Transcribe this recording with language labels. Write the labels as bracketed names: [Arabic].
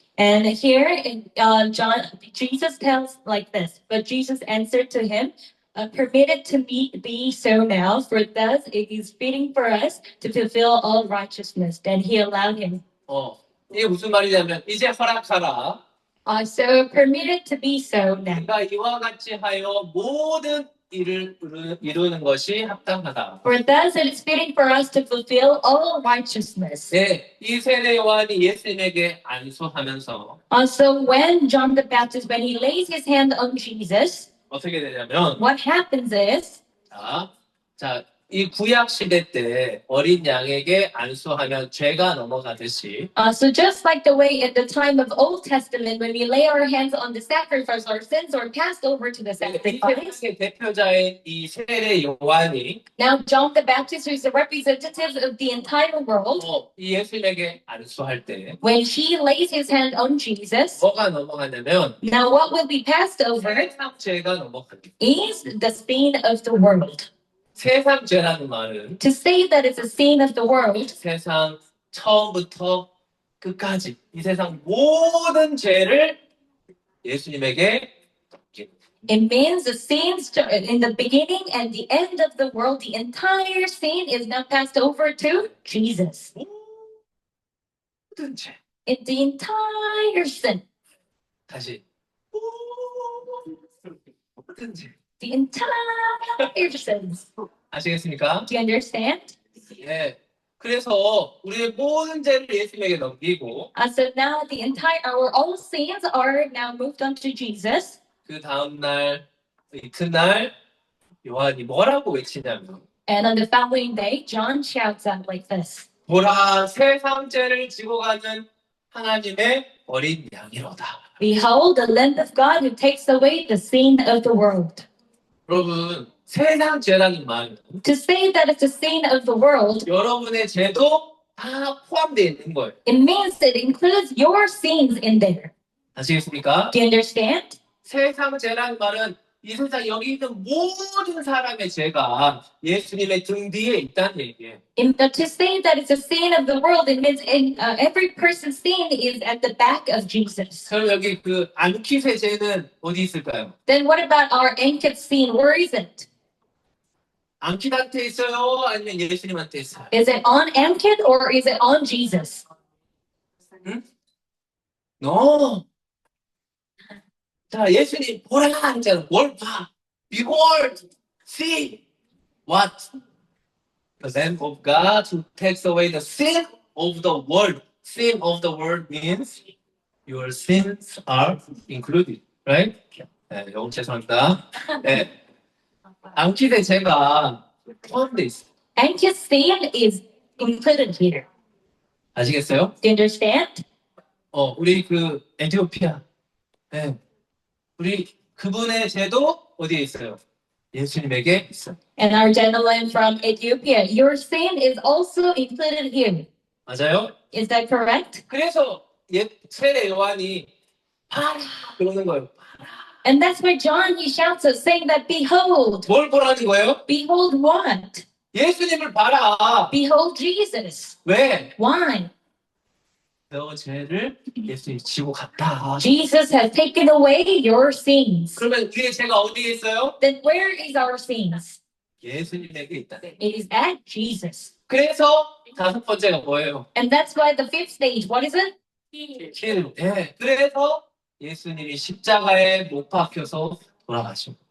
[English] And here in John, Jesus tells like this, but Jesus answered to him, permit it to be so now, for thus it is fitting for us to fulfill all righteousness. Then he allowed him. [Korean] 이게 무슨 말이냐면 이제 허락하라. [English] So permit it to be so now. [Korean] 내가 이와 같이 하여 모든 일을 이루는 것이 합당하다. [English] For thus it is fitting for us to fulfill all righteousness. [Korean] 네, 이 세례 요한이 예수님에게 안수하면서 [English] So when John the Baptist, when he lays his hand on Jesus, [Korean] 어떻게 되냐면 [English] what happens is, [Korean] 이 구약 시대 때 어린 양에게 안수하면 죄가 넘어가듯이 [English] so just like the way at the time of Old Testament, when we lay our hands on the sacrifice, our sins are passed over to the sacrifice. [Korean] 이 대표자인 이 세례 요한이 [English] Now John the Baptist, who is the representative of the entire world, [Korean] 이 예수님에게 안수할 때 [English] when he lays his hand on Jesus, [Korean] 뭐가 넘어가냐면 [English] now what will be passed over [Korean] 세상 죄가 넘어갑니다. [English] is the sin of the world. [Korean] 세상 죄라는 말은 [English] To say that it's a sin of the world, [Korean] 세상 처음부터 끝까지 이 세상 모든 죄를 예수님에게 넘기는 [English] it means the sins in the beginning and the end of the world, the entire sin is now passed over to Jesus. [Korean] 모든 죄. [English] The entire sin, [Korean] 다시 모든 죄. [English] the entire sins. [Korean] 아시겠습니까? [English] Do you understand? [Korean] 예. 그래서 우리의 모든 죄를 예수님에게 넘기고 [English] So now our all sins are now moved on to Jesus. [Korean] 그 다음 날 이튿날 요한이 뭐라고 외치냐면 [English] And on the following day, John shouts out like this. [Korean] 보라 세상 죄를 지고 가는 하나님의 어린 양이로다. [English] Behold, the Lamb of God who takes away the sin of the world. [Korean] 여러분 세상 죄라는 말은 [English] To say that it's a sin of the world, [Korean] 여러분의 죄도 다 포함되어 있는 거예요. [English] it means it includes your sins in there. [Korean] 아시겠습니까? [English] Do you understand? [Korean] 세상 죄라는 말은 이 세상 여기 있는 모든 사람의 죄가 예수님의 등 뒤에 있다는 얘기예요. [English] To say that it's a sin of the world, it means every person's sin is at the back of Jesus. [Korean] 그럼 여기 그 안키세 죄는 어디 있을까요? [English] Then what about our ankit sin? Where is it? [Korean] 안키한테 있어요? 아니면 예수님한테 있어요? [English] Is it on ankit or is it on Jesus? [Korean] No. 자, 예수님 보라 하잖아. 뭘 봐? [English] Behold, see what? The Lamb of God who takes away the sin of the world. Sin of the world means your sins are included, right? [Korean] 네, 영어 죄송합니다. 네. 안키대 제가 포함돼 있어. [English] Ankit sin is included here. [Korean] 아시겠어요? [English] Do you understand? [Korean] 우리 그 에티오피아. 네. 우리 그분의 죄도 어디에 있어요? 예수님에게 있어요. [English] And our gentleman from Ethiopia, your sin is also included here. [Korean] 맞아요? [English] Is that correct? [Korean] 그래서 세례 요한이 봐라 그러는 거예요. [English] And that's why John, he shouts us saying that, behold, [Korean] 뭘 보라는 거예요? [English] behold what? [Korean] 예수님을 봐라. [English] Behold Jesus. [Korean] 왜? [English] Why? [Korean] 너 죄를 예수님이 지고 갔다. [English] Jesus has taken away your sins. [Korean] 그러면 우리의 죄가 어디에 있어요? [English] Then where is our sins? [Korean] 예수님에게 있다. [English] It is at Jesus. [Korean] 그래서 다섯 번째가 뭐예요? [English] And that's why the fifth stage, what is it? [Korean] 킬. 네. 그래서 예수님이 십자가에 못 박혀서 돌아가신.